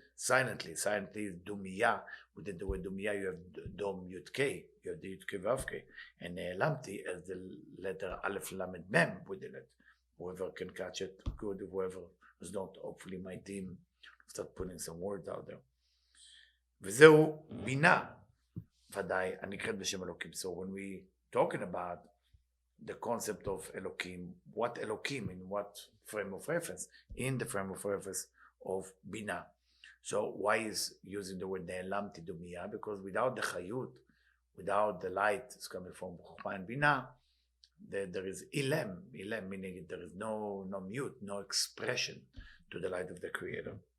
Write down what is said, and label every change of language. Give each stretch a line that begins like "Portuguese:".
English: silently is Dumiya. Within the word Dumiya you have Dom Yud K, you have the Yud K Vav K, and Lamti as the letter Aleph Lamed Mem within it. Whoever can catch it, good. Whoever is not, hopefully my team start putting some words out there.
Hebrew: וזהו בינה, ודאי, הנקראת בשם אלוקים.
English: So when we talking about the concept of Elokim, what Elokim, in what frame of reference? In the frame of reference of Bina. So why is using the word Ne'elamti Dumiya? Because without the Chayut, without the light is coming from Chokhmah and Bina, there is Ilem, meaning there is no mute, no expression to the light of the Creator.